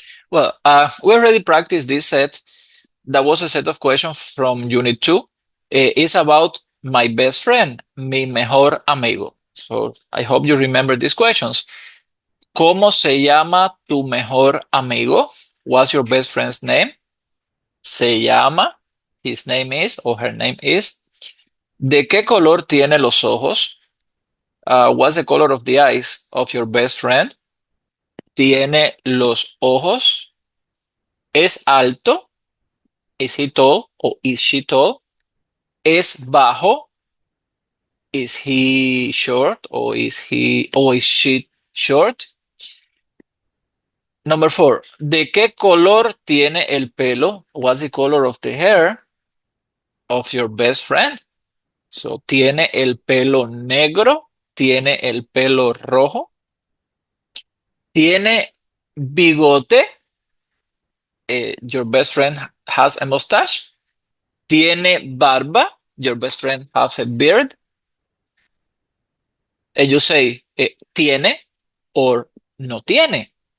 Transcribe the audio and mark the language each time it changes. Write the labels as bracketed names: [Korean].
[English] Well, we already practiced this set. That was a set of questions from Unit 2. It's about my best friend, [Spanish] mi mejor amigo. [English] So I hope you remember these questions. [Spanish] ¿Cómo se llama tu mejor amigo? [English] What's your best friend's name? [Spanish] Se llama, [English] his name is, or her name is. [Spanish] ¿De qué color tiene los ojos? [English] What's the color of the eyes of your best friend? [Spanish] ¿Tiene los ojos? ¿Es alto? [English] Is he tall or is she tall? [Spanish] ¿Es bajo? [English] Is he short or is she short? Number 4. [Spanish] ¿De qué color tiene el pelo? [English] What's the color of the hair of your best friend? [Spanish] So, ¿tiene el pelo negro? ¿Tiene el pelo rojo? ¿Tiene bigote? [English] Your best friend has a mustache. [Spanish] ¿Tiene barba? [English] Your best friend has a beard. And you say, ¿tiene or [Spanish] no tiene?